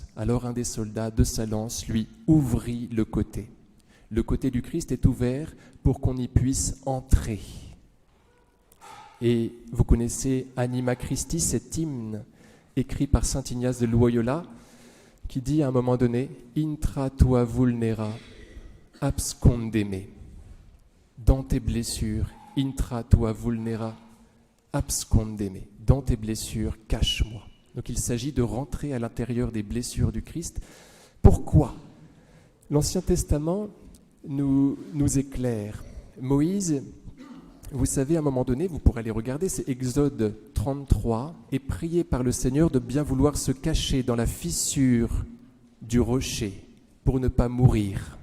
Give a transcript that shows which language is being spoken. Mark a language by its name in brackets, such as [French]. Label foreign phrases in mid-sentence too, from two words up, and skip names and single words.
[French] Alors un des soldats de sa lance lui ouvrit le côté. Le côté du Christ est ouvert pour qu'on y puisse entrer. Et vous connaissez Anima Christi, cet hymne écrit par saint Ignace de Loyola, qui dit à un moment donné « [Latin] Intra tua vulnera abscondeme [French] » dans tes blessures, [Latin] intra tua vulnera abscondeme, [French] dans tes blessures, cache-moi. Donc il s'agit de rentrer à l'intérieur des blessures du Christ. Pourquoi ? L'Ancien Testament nous éclaire. Moïse, vous savez, à un moment donné, vous pourrez aller regarder, c'est Exode 33, est prié par le Seigneur de bien vouloir se cacher dans la fissure du rocher pour ne pas mourir.